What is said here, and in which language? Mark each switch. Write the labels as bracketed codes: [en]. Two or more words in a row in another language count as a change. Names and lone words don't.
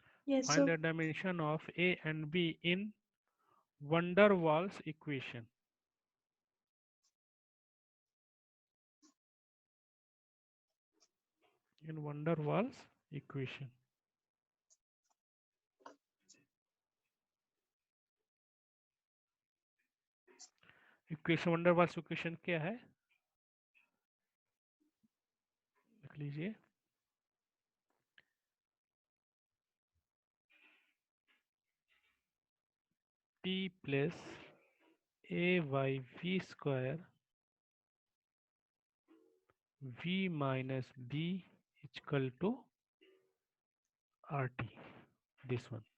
[en] Yes, Find sir. the dimension of A and B in van der Waals equation. In van der Waals equation. [hi] इक्वेशन वंडर वाल्स इक्वेशन क्या है, लिख लीजिए। [en] T plus a by v square v minus b equal to R T, this one.